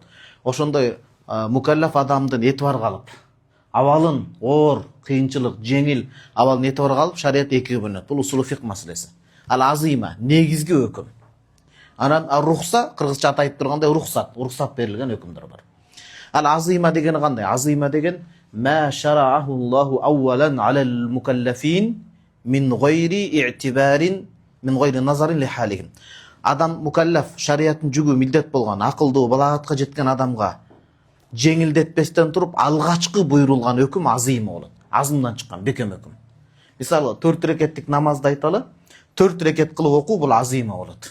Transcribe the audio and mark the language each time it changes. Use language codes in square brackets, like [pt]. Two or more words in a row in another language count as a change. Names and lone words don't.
[ky] Ошондой мукаллаф адамдын этибарга алып, абалын оор, кыйынчылык, жеңил абалын этибарга алып, шарият экиге бөлүнөт. Бул усулу фик маселеси. Ал азыйма, негизги өкүм. Анан рухса, кыргызча атайып тургандай рухсат берилген өкүмдөр бар. Ал азыйма деген кандай? Азыйма деген [ar] ما شرعه الله أولا على المكلفين من غير نظر لحالهم. [ky] Адам мукаллаф шариаттын жүгү милдет болгон, акылдуу, балагатка жеткен адамга жеңилдетпестен туруп алгачкы буйрулган өкүм азыйма болот. Азымдан чыккан бекем өкүм. Мисалы 4 рекеттик намазды айталы, 4 рекет кылып окуу бул азыйма болот.